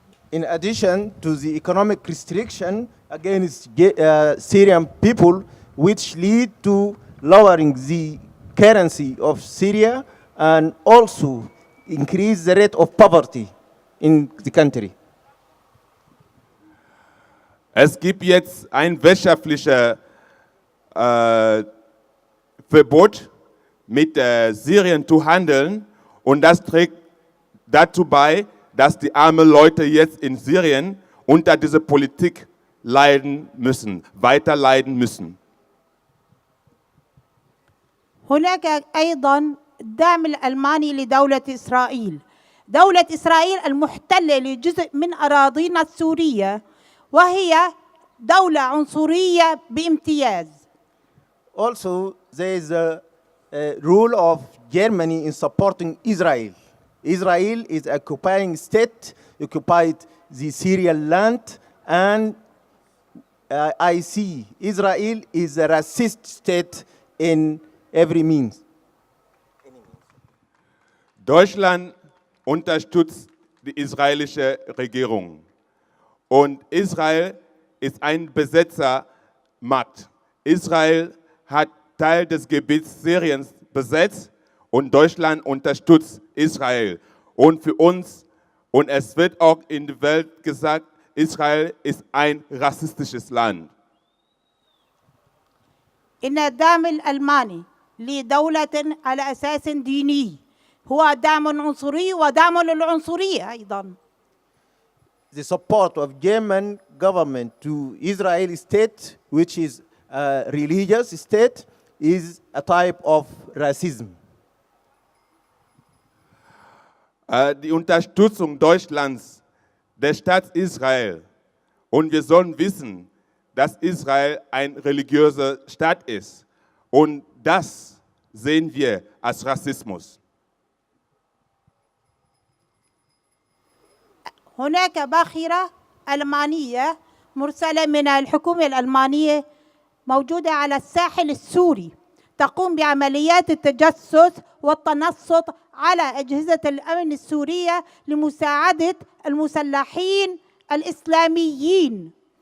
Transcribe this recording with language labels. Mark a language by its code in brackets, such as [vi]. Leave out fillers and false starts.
[en] In addition to the economic restriction against Syrian people, which lead to lowering the currency of Syria and also increase the rate of poverty in the country. [de] Es gibt jetzt ein wirtschaftliches Verbot, mit Syrien zu handeln, und das trägt dazu bei, dass die armen Leute jetzt in Syrien unter dieser Politik leiden müssen, weiter leiden müssen. [ar] هناك أيضاً الدعم الألماني لدولة إسرائيل. دولة إسرائيل المحتلة لجزء من أراضينا السورية وهي دولة عنصرية بامتياز. [en] Also, there is a rule of Germany in supporting Israel. Israel is occupying state, occupied the Syrian land, and I see Israel is a racist state in every means. [de] Deutschland unterstützt die israelische Regierung. Und Israel ist ein Besetzermacht. Israel hat Teil des Gebiets Syriens besetzt und Deutschland unterstützt Israel. Und für uns, und es wird auch in der Welt gesagt, Israel ist ein rassistisches Land. [ar] إن الدعم الألماني لدولة على أساس ديني هو دعم عنصري ودعم للعنصرية أيضاً. [en] The support of German government to Israeli state, which is a religious state, is a type of racism. [de] Die Unterstützung Deutschlands der Staat Israel, und wir sollen wissen, dass Israel ein religiöser Staat ist, und das sehen wir als Rassismus. [ar] هناك باخرة ألمانية مرسلة من الحكومة الألمانية موجودة على الساحل السوري تقوم بعمليات التجسس والتنصت على أجهزة الأمن السورية لمساعدة المسلحين الإسلاميين.